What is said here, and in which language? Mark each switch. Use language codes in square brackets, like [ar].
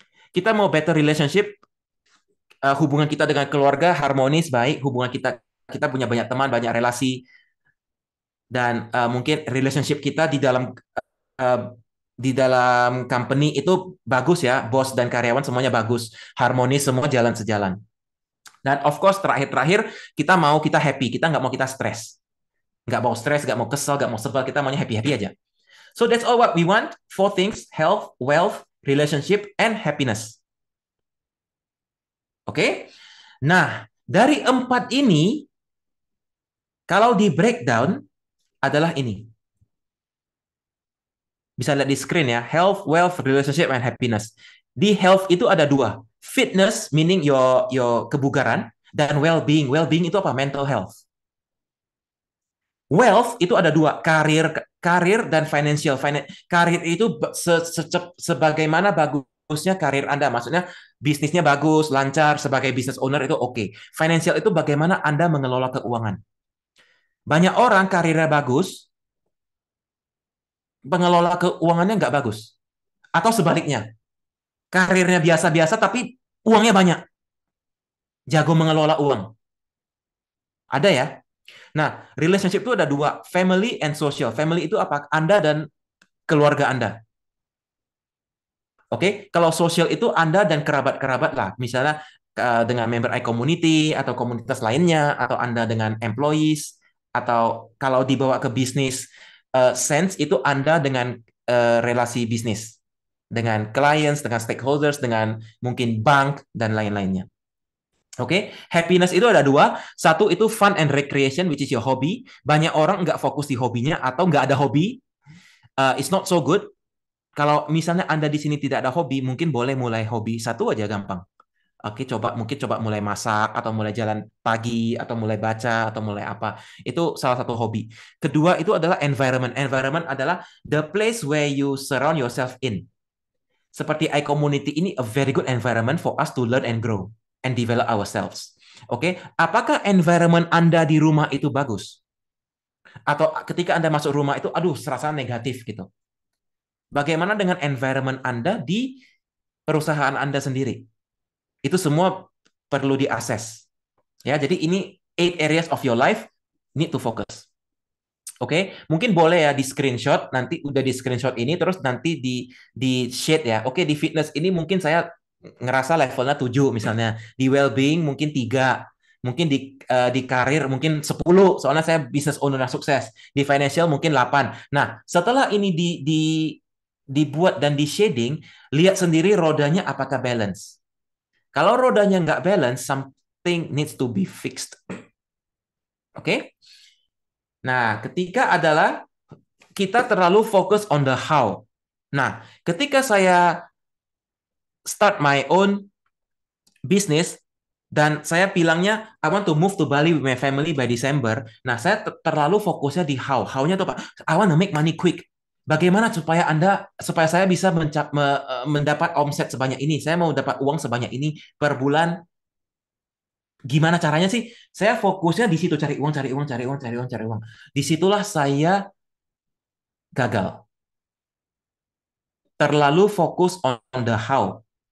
[id] Kita mau better relationship, hubungan kita dengan keluarga harmonis, baik, hubungan kita punya banyak teman, banyak relasi, dan mungkin relationship kita di dalam company itu bagus ya, bos dan karyawan semuanya bagus, harmonis, semua jalan sejalan. Dan [en] of course [id] terakhir kita happy, kita nggak mau kita stres, nggak mau stres, nggak mau kesel, nggak mau sebel, kita maunya happy aja. [en] So that's all what we want. 4 things: health, wealth, relationship, and happiness. [id] Oke? Nah, dari 4 ini kalau di breakdown adalah ini. Bisa lihat di screen ya, health, wealth, relationship, and happiness. Di health itu ada 2. Fitness, [en] meaning your [id] kebugaran, dan well-being. Well-being itu apa? Mental health. Wealth itu ada 2, karir dan financial. Karir itu sebagaimana bagusnya karir Anda. Maksudnya bisnisnya bagus, lancar, sebagai business owner itu oke. Financial itu bagaimana Anda mengelola keuangan. Banyak orang karirnya bagus, pengelola keuangannya nggak bagus. Atau sebaliknya, karirnya biasa-biasa tapi uangnya banyak. Jago mengelola uang. Ada ya? Nah, relationship itu ada 2, [en] family and social. [id] Family itu apa? Anda dan keluarga Anda. Oke, kalau social itu Anda dan kerabat-kerabat lah. Misalnya dengan member iCommunity atau komunitas lainnya, atau Anda dengan employees, atau kalau dibawa ke bisnis, sense itu Anda dengan relasi bisnis, dengan clients, dengan stakeholders, dengan mungkin bank, dan lain-lainnya. Oke, happiness itu ada 2. 1 itu [en] fun and recreation, which is your hobby. [id] Banyak orang nggak fokus di hobinya atau nggak ada hobi. [en] It's not so good. [id] Kalau misalnya Anda di sini tidak ada hobi, mungkin boleh mulai hobi 1 aja gampang. Oke, mungkin coba mulai masak atau mulai jalan pagi atau mulai baca atau mulai apa. Itu salah satu hobi. Kedua itu adalah environment. [en] Environment adalah the place where you surround yourself in. [id] Seperti iCommunity ini [en] a very good environment for us to learn and grow and develop ourselves. [id] Oke, apakah environment Anda di rumah itu bagus? Atau ketika Anda masuk rumah itu aduh serasa negatif gitu. Bagaimana dengan environment Anda di perusahaan Anda sendiri? Itu semua perlu diakses. Ya, jadi ini [en] 8 areas of your life need to focus. [id] Oke, mungkin boleh ya di screenshot, nanti udah di screenshot ini terus nanti di shade ya. Oke, di fitness ini mungkin saya ngerasa levelnya 7 misalnya. Di well-being mungkin 3. Mungkin di karir mungkin 10 soalnya saya business owner yang sukses. Di financial mungkin 8. Nah, setelah ini dibuat dan di shading, lihat sendiri rodanya apakah balance. Kalau rodanya nggak [en] balance, something needs to be fixed. [id] Oke? Nah, ketika adalah kita terlalu fokus [en] on the how. [id] Nah, ketika saya [en] start my own business [id] dan saya bilangnya [en] I want to move to Bali with my family by December. [id] Nah, saya terlalu fokusnya di how. How-nya tuh Pak, [en] I want to make money quick. [id] Bagaimana supaya saya bisa mendapat omset sebanyak ini? Saya mau dapat uang sebanyak ini per bulan. Gimana caranya sih? Saya fokusnya di situ cari uang, cari uang, cari uang, cari uang, cari uang. Disitulah saya gagal. Terlalu fokus [en] on the how.